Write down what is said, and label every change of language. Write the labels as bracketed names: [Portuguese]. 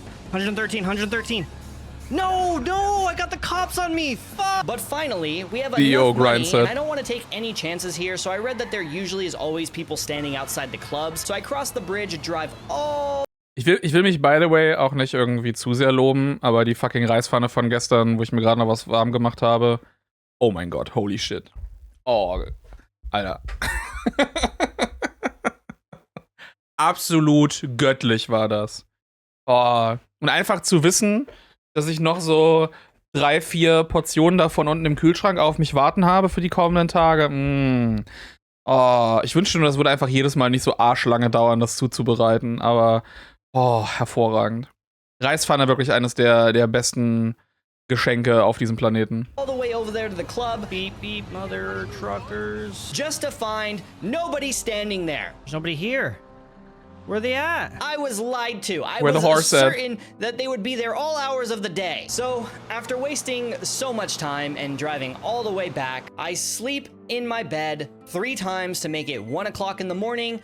[English] 113. No, I got the cops on me, fuck! But finally, we have enough money, and I don't want to take any chances here, so I read that there usually is always people standing outside the clubs, so I cross the bridge and drive all... [German] Ich will mich, [English] by the way, [German] auch nicht irgendwie zu sehr loben, aber die fucking Reispfanne von gestern, wo ich mir gerade noch was warm gemacht habe, oh mein Gott, [English] holy shit. [German] Oh, Alter. absolut göttlich war das. Oh. Und einfach zu wissen, dass ich noch so 3, 4 Portionen davon unten im Kühlschrank auf mich warten habe für die kommenden Tage. Oh, ich wünschte nur, das würde einfach jedes Mal nicht so arschlange dauern, das zuzubereiten. Aber, hervorragend. Reispfanne wirklich eines der besten Geschenke auf diesem Planeten. [English] All the way over there to the club. Beep, beep, mother truckers. Just to find nobody standing there. There's nobody here. Where are they at? I was lied to. I was certain that they would be there all hours of the day. So, after wasting so much time and driving all the way back, I sleep in my bed 3 times to make it 1 o'clock in the morning.